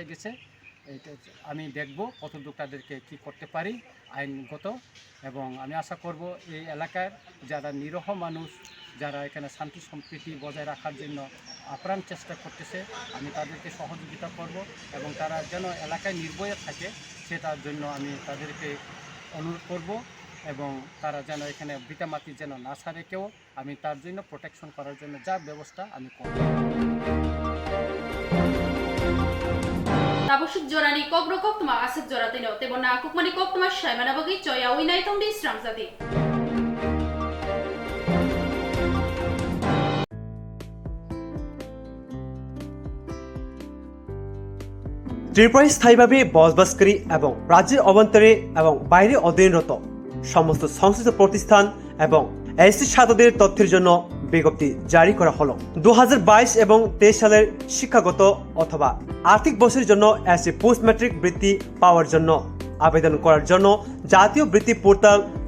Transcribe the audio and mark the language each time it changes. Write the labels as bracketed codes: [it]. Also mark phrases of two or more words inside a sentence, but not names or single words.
[bn] গেছে আমি দেখব কতটুকু তাদেরকে কী করতে পারি আইনগত এবং আমি আশা করব এই এলাকার যারা নিরহ মানুষ যারা এখানে শান্তি সম্প্রীতি বজায় রাখার জন্য আপ্রাণ চেষ্টা করতেছে আমি তাদেরকে সহযোগিতা করব এবং তারা যেন এলাকায় নির্ভয়ে থাকে সেটার জন্য আমি তাদেরকে অনুরোধ করব এবং তারা যেন এখানে ভিটামাটি যেন না ছাড়ে কেউ আমি তার জন্য প্রোটেকশন করার জন্য যা ব্যবস্থা আমি করব [trp] Tabusuk jorani Kokborok Koktwma asik joratino tebona Kokmani Koktwma shaimana bagi choya winai tongdi Swrangchati [bn] ত্রিপুরায় স্থায়ীভাবে বসবাসকারী এবং রাজ্যের অভ্যন্তরে এবং বাইরে অধ্যয়নরত সমস্ত সংশ্লিষ্ট প্রতিষ্ঠান এবং এসসি ছাত্রদের তথ্যের জন্য বিজ্ঞপ্তি জারি করা হলো 2022 এবং 23 সালের শিক্ষাগত অথবা আর্থিক বছরের জন্য [en] SC post matric [bn] বৃত্তি পাওয়ার জন্য আবেদন করার জন্য জাতীয় বৃত্তি পোর্টাল